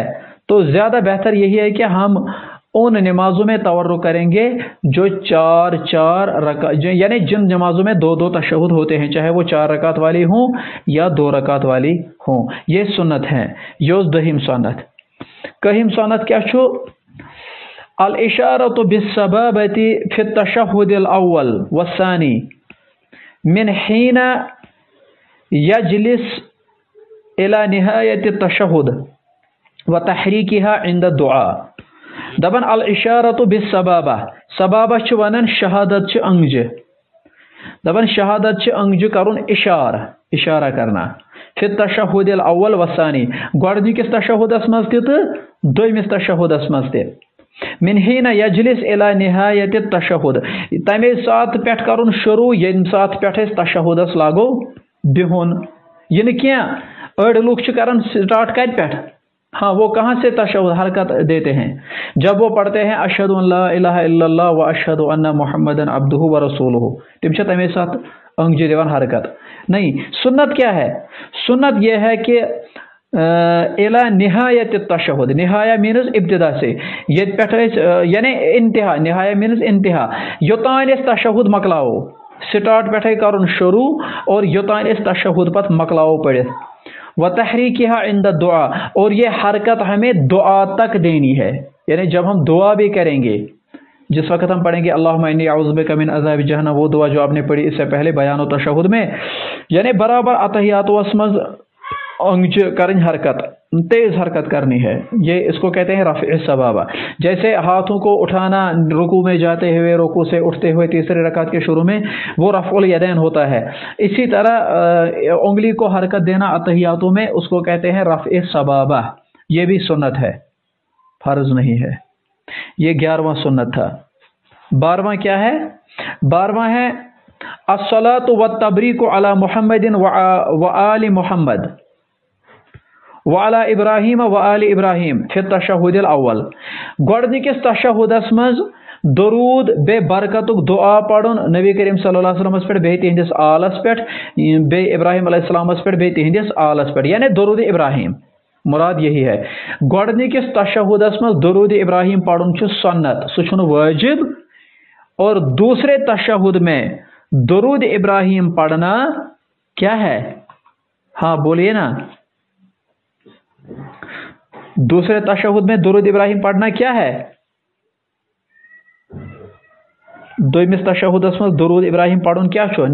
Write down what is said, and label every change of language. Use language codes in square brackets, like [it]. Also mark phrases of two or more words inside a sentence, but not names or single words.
[ur] تو زیادہ بہتر یہی ہے کہ ہم ان نمازوں میں تورک کریں گے جو 4 رکعت، یعنی جن نمازوں میں 2 تشہد ہوتے ہیں، چاہے وہ 4 رکعت والی ہوں یا 2 رکعت والی ہوں. یہ سنت ہے. [ks] یہ دہم سنت. کہم سنت کیا چھو؟ [ar] الاشارۃ بالسبابۃ فی التشہد الاول والثانی من حین یجلس الى نہایت التشہد وتحریکها عند الدعاء. [ks] دپن [ar] الاشارۃ بالسبابہ، [ks] سبابہ چھ ونن شہادت چھ انگجہ. دپن شہادت چھ انگجہ کرن [ur] اشارہ کرنا. [ar] فی التشہد الاول والثانی، [ks] گۄڈنِکِس تشہدس مز تہِ تہٕ دویمِس تشہدس مز تہِ. [ar] من حین یجلس الی نہایت التشہد، [ks] تمے سات پٮ۪ٹھ کرن شروع ییٚمہِ سات پٮ۪ٹھ أسۍ تشہدس لاگو بِہُن. یہ نہٕ کینٛہہ، أڑۍ لُکھ چھِ کران سٹارٹ کتہِ پٮ۪ٹھ؟ [ur] ہاں وہ کہاں سے تشہد حرکت دیتے ہیں؟ جب وہ پڑھتے ہیں [ar] اشہد ان لا الہ الا اللہ و اشہد ان محمدن عبدہ و رسولہ، [ks] تم چھِ تمے سات انگجہِ دِوان حرکت. [ur] نہیں، سنت کیا ہے؟ سنت یہ ہے کہ [ar] الى نہایت التشہد. [ur] نہایا مینز ابتدا سے یہ پہ یعنی انتہا. [ks] نہایا مینز انتہا. یوتان اس تشہد مکلاو سٹارٹ پہ کرن شروع اور یوتان اس تشہد پت مکلاو پڑھت. [ar] و تحریکہا عند الدعاء [ur] اور یہ حرکت ہمیں دعا تک دینی ہے. یعنی جب ہم دعا بھی کریں گے جس وقت ہم پڑھیں گے [ar] اللہم انی اعوذ بک من عذاب جہنم [ur] وہ دعا جو آپ نے پڑھی اس سے پہلے بیان و تشہد میں یعنی برابر اتحیات [ks] وسمز انگچ کرن حرکت [ur] تیز حرکت کرنی ہے. یہ اس کو کہتے ہیں [ar] رفع السبابہ. [ur] جیسے ہاتھوں کو اٹھانا رکوع میں جاتے ہوئے رکوع سے اٹھتے ہوئے تیسرے رکعت کے شروع میں وہ [ar] رفع الیدین [ur] ہوتا ہے. اسی طرح انگلی کو حرکت دینا اتحیاتوں میں اس کو کہتے ہیں [ar] رفع السبابہ. [ur] یہ بھی سنت ہے فرض نہیں ہے. یہ 11واں سنت تھا. 12واں کیا ہے؟ [ar] 12واں ہے الصلاۃ والتبریک علی محمد وآل محمد وعلی ابراہیم وآل ابراہیم فی التشہد الاول. [ks] گۄڈنِکِس تشہدس منٛز درود بے برکتک دعا پڑھن نبی کریم [ar] صلی اللہ علیہ وسلم [ks] پہ بیٚیہِ تہنٛدِس آلس پہ بیٚیہِ ابراہیم [ar] علیہ السلام [ks] پہ بیٚیہِ تہنٛدِس آلس پہ یعنی درود ابراہیم [ur] مراد یہی ہے. [ks] گۄڈنِکِس تشہدس منٛز درود ابراہیم پڑھن چھُ سنت سُہ چھُنہٕ واجب. [ur] اور دوسرے تشہد میں درود ابراہیم پڑھنا کیا ہے؟ ہاں بولیے نا. دوسرے تشہد میں درود ابراہیم پڑھنا کیا ہے؟ [ks] دویمس تشہدس میں درود ابراہیم پڑھن کیا چھو؟